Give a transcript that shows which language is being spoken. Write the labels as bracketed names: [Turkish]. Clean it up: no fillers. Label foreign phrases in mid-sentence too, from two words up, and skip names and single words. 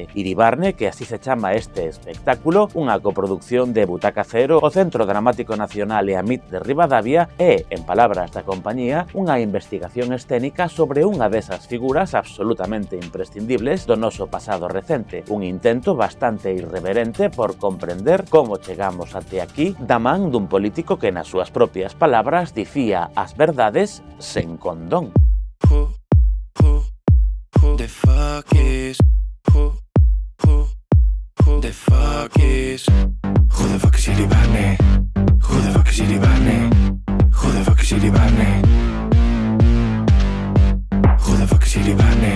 [Galician] Iribarne, que así se chama este espectáculo, unha coproducción de Butaca Cero, o Centro Dramático Nacional e a MIT de Ribadavia, é, en palabras da compañía, unha investigación escénica sobre unha desas figuras absolutamente imprescindibles do noso pasado recente, un intento bastante irreverente por comprender como chegamos até aquí da man dun político que nas súas propias palabras dicía as verdades sen condón. [English] The fuck is the fuck is who the fuck is Iribarne? Who the fuck is Iribarne? Who the fuck is Iribarne? Who the fuck is Iribarne?